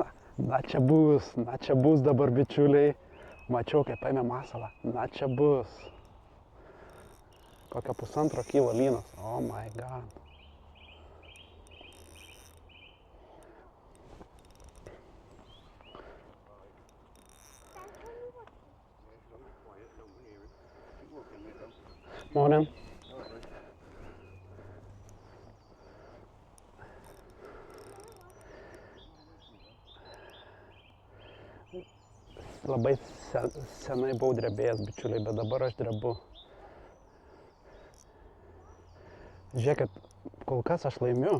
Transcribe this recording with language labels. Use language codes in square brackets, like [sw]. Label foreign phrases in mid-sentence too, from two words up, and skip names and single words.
[lt] Na čia bus dabar, bičiuliai. Mačiau, kaip paėmė masalą. Na čia bus. Kokia 1,5 kilo lynas. [en] Oh my god. Morning. [lt] Labai senai buvau drebėjęs, bičiuliai, bet dabar aš drebu. Žiūrėkit, kol kas aš laimiu.